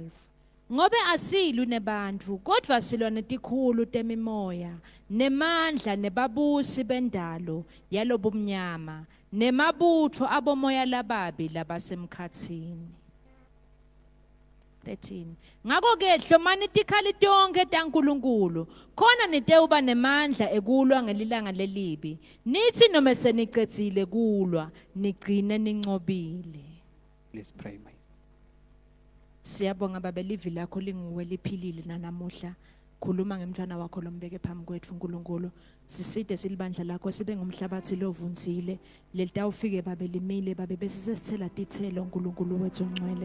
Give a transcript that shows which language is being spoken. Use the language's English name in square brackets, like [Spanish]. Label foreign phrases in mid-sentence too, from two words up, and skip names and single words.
[Swati] Ngobe asilu nebantfu, kodwa silwa netikhulu temimoya, nemandla nebabusi bendalo yalobumnyama, nemabutho abomoya lababi labasemkhatsini. 13. Ngako-ke hlomani tikhali tonke taNkulunkulu, khona nitewuba nemandla ekulwa ngelilanga lelibi, nithi noma senicedzile kulwa, nigcine nincobile. [English] Please pray, my sister. [Swati] Siyabonga Baba, livi lakho linguwe liphilile nanamuhla. Khuluma ngemntwana wakho lombeke phambi kwethu uNkulunkulu. Siside silibandla lakho sibe ngumhlabathi lovunzile. Lelitawufike Baba limile Baba bese sesithela tithelo uNkulunkulu wethu ongcwele.